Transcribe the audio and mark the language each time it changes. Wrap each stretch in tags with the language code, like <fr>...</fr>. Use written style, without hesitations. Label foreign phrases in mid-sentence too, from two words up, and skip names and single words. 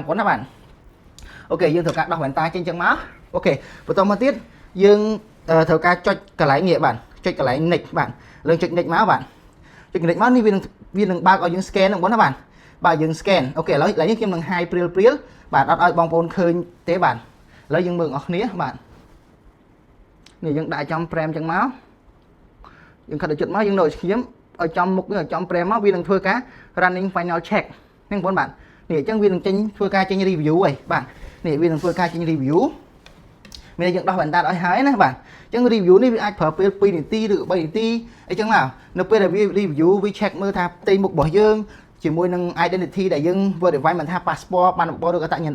<km>ប្អូនណាបាទអូខេយើងត្រូវការដោះវ៉ែនតាចេញចឹងមកអូខេបន្តមកទៀតយើងត្រូវការចុចកន្លែងនេះបាទចុចកន្លែង next បាទលើចុច next មកបាទចុច next មកនេះវានឹងបើកឲ្យយើង scan ហ្នឹងបងប្អូនណាបាទបើយើង scan អូខេឥឡូវនេះខ្ញុំនឹង hide ព្រាលបាទអត់ឲ្យបងប្អូនឃើញទេបាទឥឡូវយើងមើលបងប្អូនគ្នាបាទនេះយើង ដាក់ចំប្រេមចឹងមកយើងខិតទៅជិតមកយើងនៅខ្ញុំឲ្យចំមុខនេះឲ្យចំប្រេមមកវានឹងធ្វើការ</km> <en>running final check</en> <km>ហ្នឹងបងប្អូនបាទនេះអញ្ចឹងវានឹងចេញធ្វើការចេញ review ហីបាទនេះវានឹងធ្វើការចេញ review មានយើងដោះបណ្ដាតឲ្យហើយណាបាទអញ្ចឹង review នេះវាអាចប្រើពេល2នាទីឬ3នាទីអីចឹងមកនៅពេលដែលវា review វា check មើលថាផ្ទៃមុខរបស់យើងជាមួយនឹង identity ដែលយើង verify មិនថា passport បានបបឬក៏អត្តសញ្ញាណ</km>